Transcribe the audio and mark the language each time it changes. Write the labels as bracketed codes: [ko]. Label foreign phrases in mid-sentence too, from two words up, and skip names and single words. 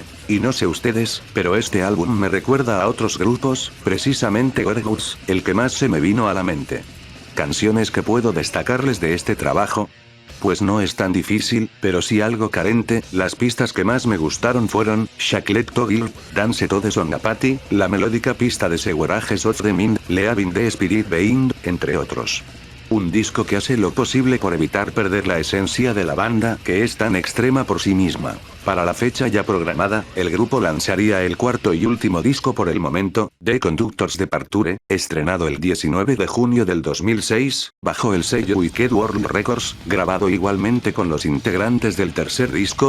[es] Y no sé ustedes, pero este álbum me recuerda a otros grupos, precisamente Gorguts, el que más se me vino a la mente. Canciones que puedo destacarles de este trabajo. Pues no es tan difícil, pero sí algo carente. Las pistas que más me gustaron fueron Shacklet to Guild, Dance to the Songapati, la melódica pista de Seguerages of the Mind, Leaving the Spirit Behind, entre otros. Un disco que hace lo posible por evitar perder la esencia de la banda, que es tan extrema por sí misma. Para la fecha ya programada, el grupo lanzaría el cuarto y último disco por el momento, The Conductor's Departure, estrenado el 19 de junio del 2006, bajo el sello Wicked World Records, grabado igualmente con los integrantes del tercer disco.